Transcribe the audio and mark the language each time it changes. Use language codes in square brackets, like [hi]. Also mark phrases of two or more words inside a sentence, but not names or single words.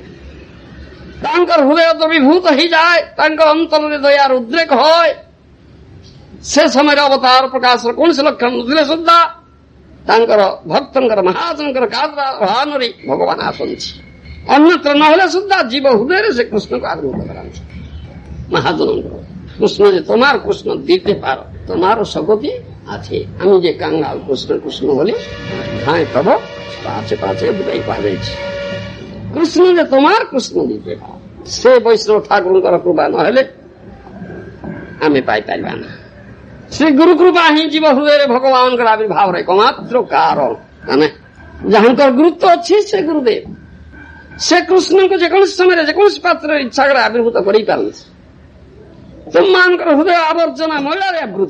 [or] ତାଙ୍କର ହୃଦୟ ଦ୍ରବୀଭୂତ ହେଇଯାଏ। ତାଙ୍କ ଅନ୍ତରରେ ଦୟାର ଉଦ୍ରେକ হয়। ସେ ସମୟରେ ଅବତାର ପ୍ରକାଶର କୌଣସି ଲକ୍ଷଣ ନଥିଲେ ସୁଦ୍ଧା ତାଙ୍କର ଭକ୍ତଙ୍କର ମହାଜନଙ୍କର ଆହ୍ୱାନରେ ଭଗବାନ ଆସନ୍ତି। ଅନ୍ୟତ୍ର ନହେଲେ ସୁଦ୍ଧା ଜୀବ ହୃଦୟରେ ସେ କୃଷ୍ଣକୁ ଆବିର୍ଭୂତ କରାନ୍ତି। [bn] মহাজনଙ୍କର কৃষ্ণ যে তোমার কৃষ্ণ দিতে পারো, তোমারও শক্তি আছে। আমি যে কাঙ্গাল কৃষ্ণ কৃষ্ণ বলি হায় তব পাছে পাছে বুঝাই পাইছি। কৃষ্ণ যে তোমার কৃষ্ণ দিতে পারো, [or] ସେ ବୈଷ୍ଣବ ଠାକୁରଙ୍କର କୃପା ନହେଲେ ଆମେ ପାଇପାରିବା ନା। ସେ ଗୁରୁ କୃପା ହିଁ ଜୀବ ହୃଦୟରେ ଭଗବାନଙ୍କର ଆବିର୍ଭାବର ଏକମାତ୍ର କାରଣ। ମାନେ ଯାହାଙ୍କର ଗୁରୁତ୍ୱ ଅଛି ସେ ଗୁରୁଦେବ। ସେ କୃଷ୍ଣଙ୍କୁ ଯେକୌଣସି ସମୟରେ ଯେକୌଣସି ପାତ୍ରରେ ଇଚ୍ଛା କରି ଆବିର୍ଭୂତ କରିପାରନ୍ତି। ତୁମମାନଙ୍କର ହୃଦୟ ଆବର୍ଜନା ମଇଳାରେ ଆବୃତ।